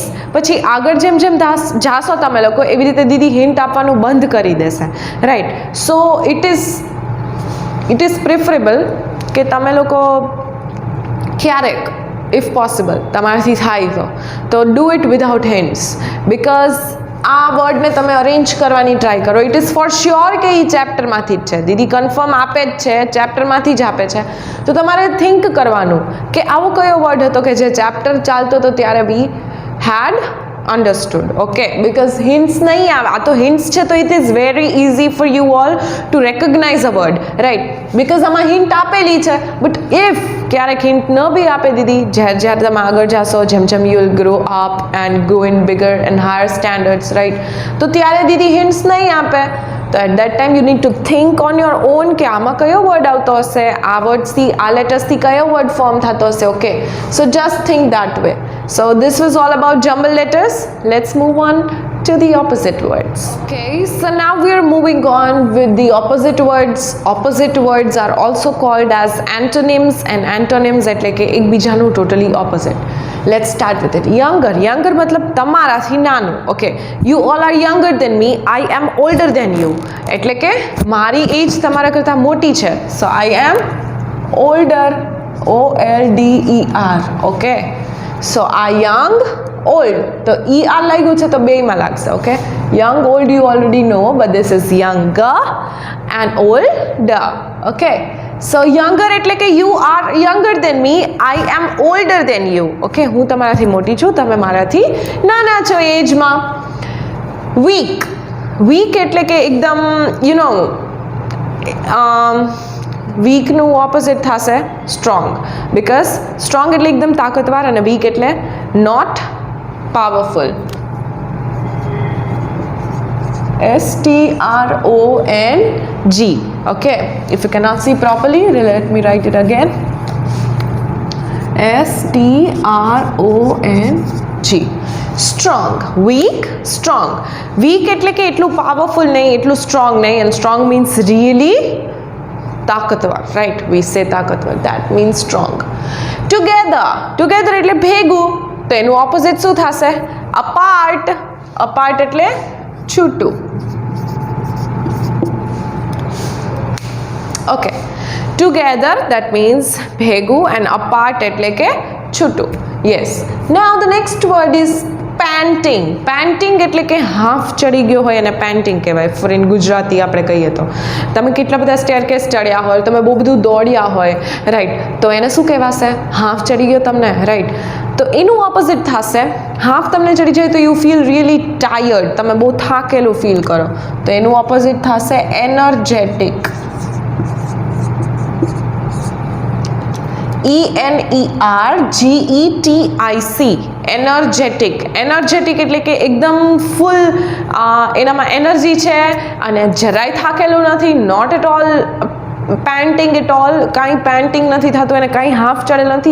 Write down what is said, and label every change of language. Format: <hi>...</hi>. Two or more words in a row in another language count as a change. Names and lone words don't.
<gu>પછી આગળ જેમ જેમ જાશો તમે લોકો એવી રીતે દીદી હિન્ટ આપવાનું બંધ કરી દેશે, રાઈટ?</gu> <en>so it is preferable</en> <gu>કે તમે લોકો ક્યારેક</gu> <en>if possible</en> <gu>તમારાથી થાય તો</gu> <en>do it without hints, because</en> <gu>આ વર્ડને તમે અરેન્જ કરવાની ટ્રાય કરો.</gu> <en>it is for sure</en> <gu>કે એ ચેપ્ટરમાંથી જ છે. દીદી કન્ફર્મ આપે જ છે, ચેપ્ટરમાંથી જ આપે છે. તો તમારે થિંક કરવાનું કે આવો કયો વર્ડ હતો કે જે ચેપ્ટર ચાલતો હતો ત્યારે</gu> <en>we had understood. Okay, because hints</en> <gu>નહીં આવે. આ તો hints છે તો</gu> <en>it is very easy for you all to recognize a word, right?</en> <gu>because આમાં hint આપેલી છે,</gu> <en>but if</en> <gu>ક્યારેક hint ન બી આપે દીદી, જ્યારે તમે આગળ જાશો, જેમ</gu> <en>you will grow up and go in bigger and higher standards, right?</en> <gu>તો ત્યારે દીદી hints નહીં આપે. તો</gu> <en>at that time you need to think on your own</en> <gu>કે આમાં કયો વર્ડ આવતો હશે, આ વર્ડ્સથી, આ લેટર્સથી કયો વર્ડ ફોર્મ થતો હશે.</gu> <en>okay, so just think that way. So this was all about jumble letters. Let's move on to the opposite words. Okay, so now we are moving on with the opposite words. Opposite words are also called as antonyms, and antonyms</en> <gu>એટલે કે એકબીજાનું</gu> <en>totally opposite. Let's start with it. Younger. Younger</en> <gu>મતલબ તમારાથી નાનું.</gu> <en>Okay, you all are younger than me. I am older than you.</en> <gu>એટલે કે મારી એજ તમારા કરતાં મોટી છે.</gu> <en>So I am older. O-L-D-E-R. Okay, so I young, old.</en> <gu>તો ER લાગ્યું છે તો બેયમાં લાગશે.</gu> <en>Okay, young, old you already know, but this is younger and older. Okay, so younger</en> <gu>એટલે કે</gu> <en>you are younger than me, I am older than you.</en> <gu>Okay, હું તમારાથી મોટી છું, તમે મારાથી નાના છો એજમાં. weak. weak એટલે કે એકદમ</gu> <en>you know</en> <gu>વીકનું ઓપોઝિટ થશે સ્ટ્રોંગ. બિકોઝ સ્ટ્રોંગ એટલે એકદમ તાકતવાર અને વીક એટલે</gu> <en>not powerful. S-T-R-O-N-G. Okay, if you cannot see properly, let me write it again. S-T-R-O-N-G. Strong. Weak, strong. Weak</en> <gu>એટલે કે એટલું પાવરફુલ નહીં, એટલું સ્ટ્રોંગ નહીં,</gu> <en>and strong means really તાકતવાર, right? We say તાકતવાર, that means strong. Together.</en> <gu>Together એટલે ભેગું. તો એનું ઓપોઝિટ શું થશે? apart. apart એટલે છૂટું.</gu> <en>Okay, together that means ભેગું, and apart</en> <gu>એટલે કે છૂટું.</gu> <en>Yes, now the next word is panting.</en> <gu>panting એટલે કે હાફ ચડી ગયો હોય અને પેન્ટિંગ કહેવાય.</gu> <en>for in Gujarati</en> <gu>આપણે કહીએ તો તમે કેટલા બધા સ્ટેરકેસ ચડ્યા હોય, તમે બહુ બધું દોડ્યા હોય, રાઈટ? તો એને શું કહેવાશે? હાફ ચડી ગયો તમને, રાઈટ? તો એનું ઓપોઝિટ થશે. હાફ તમને ચડી જાય તો</gu> <en>you feel really tired,</en> <gu>તમે બહુ થાકેલું ફીલ કરો. તો એનું ઓપોઝિટ થશે એનર્જેટિક.</gu> <en>E-N-E-R-G-E-T-I-C.</en> <gu>એનર્જેટિક. એનર્જેટિક એટલે કે એકદમ ફૂલ, એનામાં એનર્જી છે અને જરાય થાકેલું નથી.</gu> <en>not at all panting at all,</en> <gu>કાંઈ પેન્ટિંગ નથી થતું અને કાંઈ હાફ ચડેલ નથી.</gu>